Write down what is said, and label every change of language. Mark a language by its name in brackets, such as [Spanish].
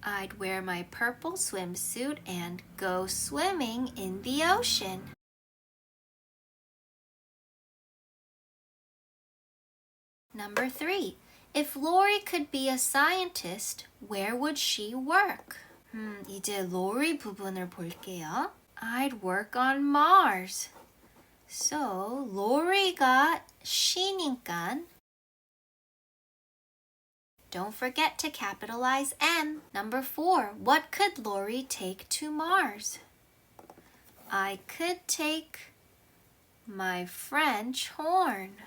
[English] I'd wear my purple swimsuit and go swimming in the ocean. Number 3. If Lori could be a scientist, where would she work? [Korean] 이제 Lori 부분을 볼게요. [English] I'd work on Mars. So, Lori가 she니까 don't forget to capitalize M. Number 4. What could Lori take to Mars? I could take my French horn.